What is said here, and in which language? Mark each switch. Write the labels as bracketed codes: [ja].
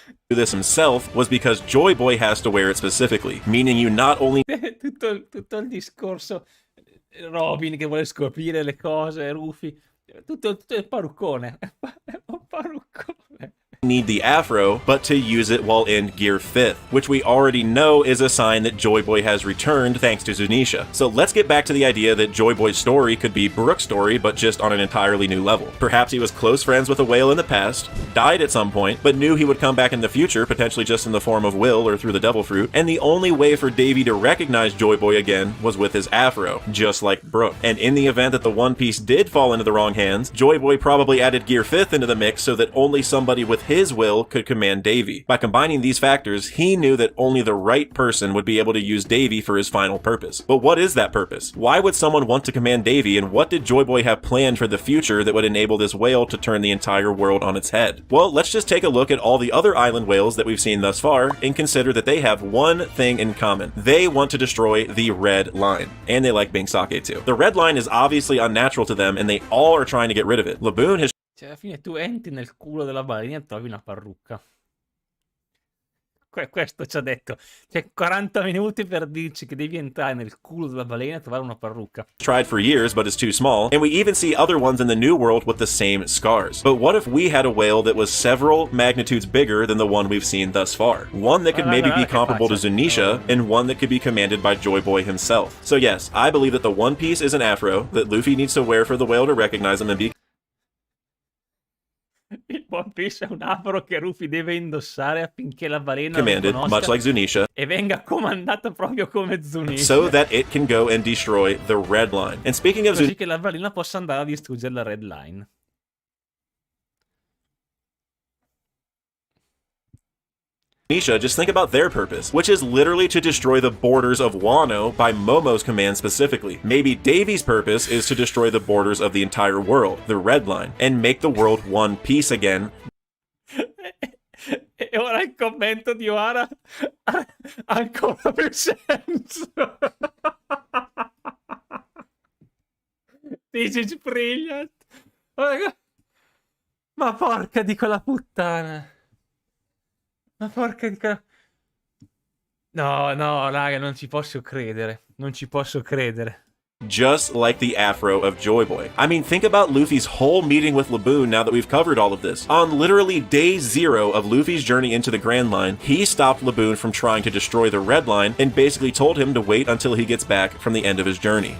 [en] this himself was because Joy Boy has to wear it specifically, meaning you not only [it] tutto il discorso Robin che vuole scoprire le cose, Rufy, tutto il parruccone. È un parruccone. [en] need the afro, but to use it while in Gear 5th, which we already know is a sign that Joy Boy has returned thanks to Zunisha. So let's get back to the idea that Joy Boy's story could be Brook's story, but just on an entirely new level. Perhaps he was close friends with a whale in the past, died at some point, but knew he would come back in the future, potentially just in the form of Will or through the Devil Fruit, and the only way for Davey to recognize Joy Boy again was with his afro, just like Brook. And in the event that the One Piece did fall into the wrong hands, Joy Boy probably added Gear 5th into the mix so that only somebody with his will could command Davey. By combining these factors, he knew that only the right person would be able to use Davey for his final purpose. But what is that purpose? Why would someone want to command Davey, and what did Joy Boy have planned for the future that would enable this whale to turn the entire world on its head? Well, let's just take a look at all the other island whales that we've seen thus far and consider that they have one thing in common. They want to destroy the Red Line. And they like being sake too. The Red Line is obviously unnatural to them, and they all are trying to get rid of it. Laboon has [it] Cioè, alla fine tu entri nel culo della balena e trovi una parrucca. Questo ci ha detto. Cioè, 40 minuti per dirci che devi entrare nel culo della balena e trovare una parrucca. [en] tried for years, but is too small, and we even see other ones in the New World with the same scars. But what if we had a whale that was several magnitudes bigger than the one we've seen thus far? One that could maybe be comparable to Zunisha, and one that could be commanded by Joy Boy himself. So yes, I believe that the One Piece is an afro that Luffy needs to wear for the whale to recognize him and be [it] Il One Piece è un afro che Rufy deve indossare affinché la balena [en] commanded, [it] lo [en] much [it] conosca [en] like Zunisha, [it] e venga comandata proprio come Zunisha. [en] so that it can go and destroy the Red Line. And speaking of [it] Così che la balena possa andare a distruggere la Red Line. [en] Misha, just think about their purpose, which is literally to destroy the borders of Wano by Momo's command specifically. Maybe Davey's purpose is to destroy the borders of the entire world, the Red Line, and make the world one piece again. [it] E ora il commento di Oara ha ancora più senso. [en] This is brilliant. [it] Ma porca di quella puttana. Ma porca di quella... No, no, raga, non ci posso credere. Non ci posso credere. [en] Just like the AFRO of Joy Boy. I mean, think about Luffy's whole meeting with Laboon now that we've covered all of this. On literally day 0 of Luffy's journey into the Grand Line, he stopped Laboon from trying to destroy the Red Line and basically told him to wait until he gets back from the end of his journey.